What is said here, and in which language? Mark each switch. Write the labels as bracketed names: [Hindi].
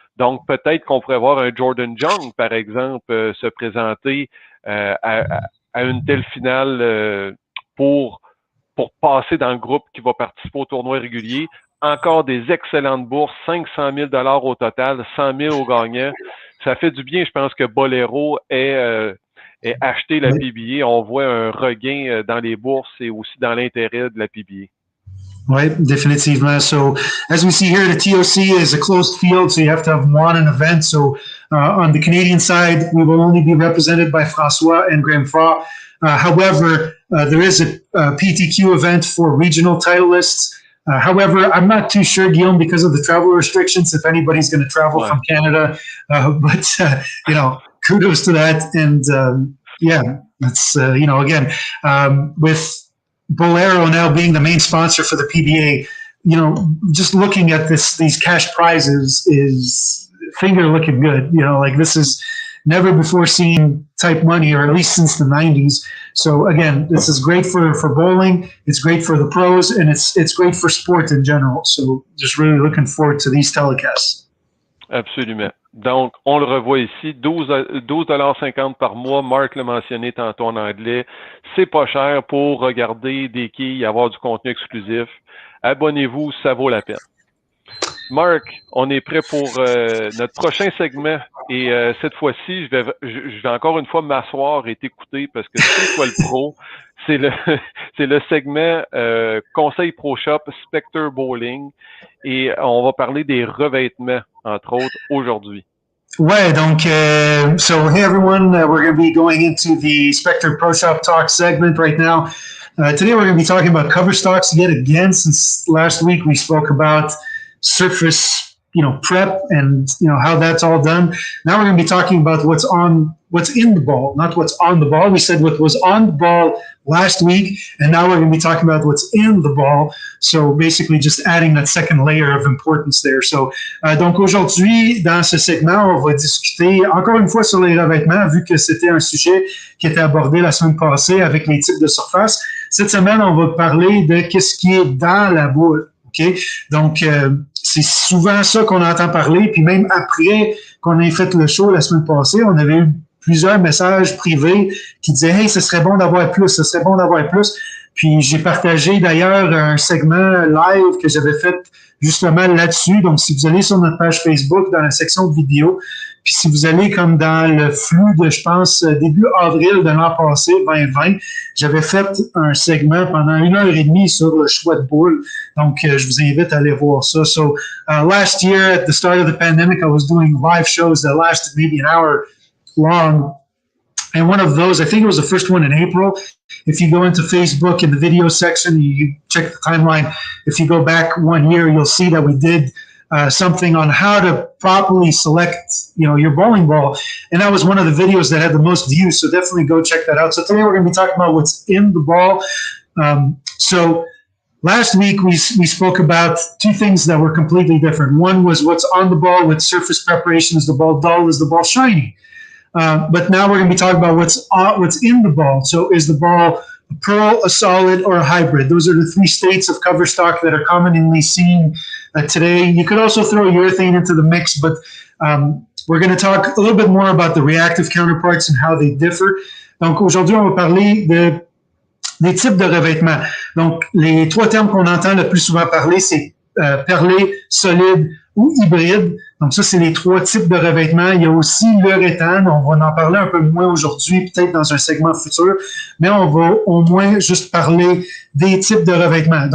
[French] Donc, peut-être qu'on pourrait voir un Jordan Young, par exemple, se présenter à une telle finale pour passer dans le groupe qui va participer au tournoi régulier. Encore des excellentes bourses, 500 000 $ au total, 100 000 au gagnant. Ça fait du bien, je pense que Bolero ait acheté la PBA. On voit un regain dans les bourses et aussi dans l'intérêt de la PBA. [English] Right, définitivement. So as we see here, the TOC is a closed field, so you have to have won an event. So on the Canadian side, we will only be represented by François and Graham Fra. However, there is a PTQ event for regional titleists. However, I'm not too sure, Guillaume, because of the travel restrictions, if anybody's going to travel from Canada. But kudos to that. And that's, again, with Bolero now being the main sponsor for the PBA, just looking at these cash prizes is finger looking good. This is never before seen type money, or at least since the 90s. So again, this is great for bowling. It's great for the pros, and it's great for sport in general. So just really looking forward to these telecasts. [French] Absolument. Donc, on le revoit ici, 12,50 $ par mois. Marc l'a mentionné tantôt en anglais. C'est pas cher pour regarder des quilles, avoir du contenu exclusif. Abonnez-vous, ça vaut la peine. Marc, on est prêt pour notre prochain segment. Et cette fois-ci, je vais encore une fois m'asseoir et t'écouter, parce que c'est toi le pro. C'est le segment Conseil Pro Shop Spectre Bowling. Et on va parler des revêtements, entre autres, aujourd'hui. Ouais, donc, [English] so hey everyone, we're going to be going into the Spectre Pro Shop Talk segment right now. Today we're going to be talking about cover stocks yet again, since last week we spoke about surface, prep and, how that's all done. Now we're going to be talking about what's in the ball, not what's on the ball. We said what was on the ball last week, and now we're going to be talking about what's in the ball. So basically just adding that second layer of importance there. [French] So, donc aujourd'hui, dans ce segment, on va discuter encore une fois sur les revêtements, vu que c'était un sujet qui était abordé la semaine passée avec les types de surface. Cette semaine, on va parler de qu'est-ce qui est dans la boule. OK? Donc, c'est souvent ça qu'on entend parler. Puis même après qu'on ait fait le show la semaine passée, on avait eu plusieurs messages privés qui disaient « Hey, ce serait bon d'avoir plus, ce serait bon d'avoir plus. » Puis j'ai partagé d'ailleurs un segment live que j'avais fait justement là-dessus. Donc, si vous allez sur notre page Facebook, dans la section de vidéos, puis si vous allez comme dans le flux de, je pense, début avril de l'an passé, 2020, j'avais fait un segment pendant 1h30 sur le choix de boule. Donc, je vous invite à aller voir ça. [English] So, last year, at the start of the pandemic, I was doing live shows that lasted maybe an hour long. And one of those, I think it was the first one in April. If you go into Facebook in the video section, you check the timeline. If you go back 1 year, you'll see that we did something on how to properly select, your bowling ball. And that was one of the videos that had the most views. So definitely go check that out. So today we're going to be talking about what's in the ball. So last week we spoke about two things that were completely different. One was what's on the ball with surface preparation. Is the ball dull? Is the ball shiny? But now we're going to be talking about what's in the ball. So is the ball pearl, a solid, or a hybrid. Those are the three states of cover stock that are commonly seen today. You could also throw urethane into the mix, but we're going to talk a little bit more about the reactive counterparts and how they differ. [French] Donc, aujourd'hui, on va parler des types de revêtements. Donc, les trois termes qu'on entend le plus souvent parler, c'est perlé, solide ou hybride. Donc, ça, c'est les trois types de revêtements. Il y a aussi l'uréthane. On va en parler un peu moins aujourd'hui, peut-être dans un segment futur, mais on va au moins juste parler des types de revêtements.